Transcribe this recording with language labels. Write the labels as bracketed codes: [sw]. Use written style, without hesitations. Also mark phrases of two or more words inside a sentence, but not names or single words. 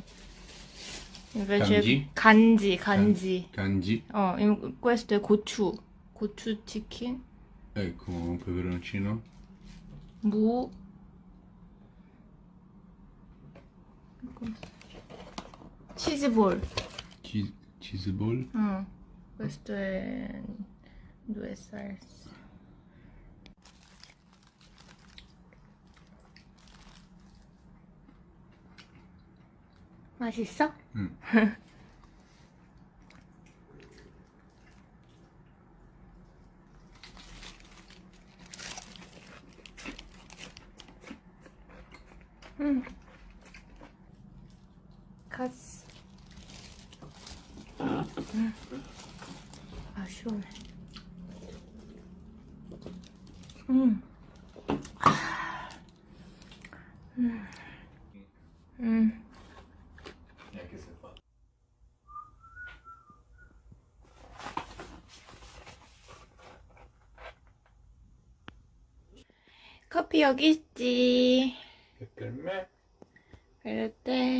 [ko] Kanji? 간지. Kanji. [it] Questo è [ko] 고추 치킨. [it] Ecco, un peperoncino. [ko] 무. 치즈볼. [en] Cheese ball. [it] Questo è due salse. [ko] 맛있어? 응. 카스. 아, 시원해. [it] Che si fa? [ko] 커피 여기 있지. [it] E per me? [ko] 그럴 때